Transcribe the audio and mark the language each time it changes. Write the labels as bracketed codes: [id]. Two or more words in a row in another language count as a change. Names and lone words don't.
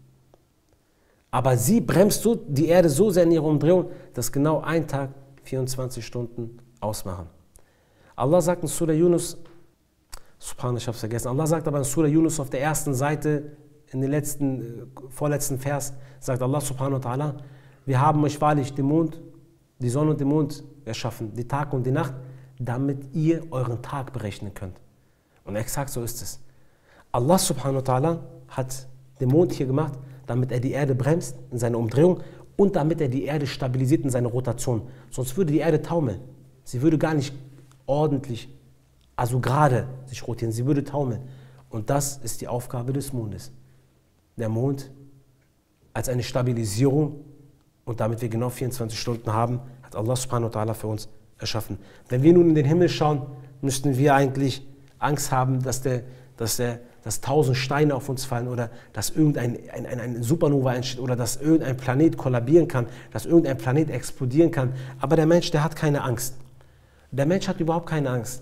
[de] Aber sie bremst die Erde so sehr in ihrer Umdrehung, dass genau ein Tag 24 Stunden ausmachen. Allah sagt in Surah Yunus, Subhanallah, ich habe es vergessen, Allah sagt aber in Surah Yunus auf der ersten Seite, in den vorletzten Vers, sagt Allah [ar] سبحانه وتعالى, [de] wir haben euch wahrlich den Mond, die Sonne und den Mond erschaffen, die Tag und die Nacht, damit ihr euren Tag berechnen könnt. Und exakt so ist es. Allah [ar] سبحانه وتعالى [de] hat den Mond hier gemacht, damit er die Erde bremst in seiner Umdrehung und damit er die Erde stabilisiert in seiner Rotation. Sonst würde die Erde taumeln. Sie würde gar nicht ordentlich, also gerade sich rotieren, sie würde taumeln. Und das ist die Aufgabe des Mondes. Der Mond als eine Stabilisierung und damit wir genau 24 Stunden haben, hat Allah [ar] سبحانه وتعالى [de] für uns erschaffen. Wenn wir nun in den Himmel schauen, müssten wir eigentlich Angst haben, dass 1000 Steine auf uns fallen oder dass eine Supernova entsteht oder dass irgendein Planet kollabieren kann, dass irgendein Planet explodieren kann. Aber der Mensch, der hat keine Angst. Der Mensch hat überhaupt keine Angst.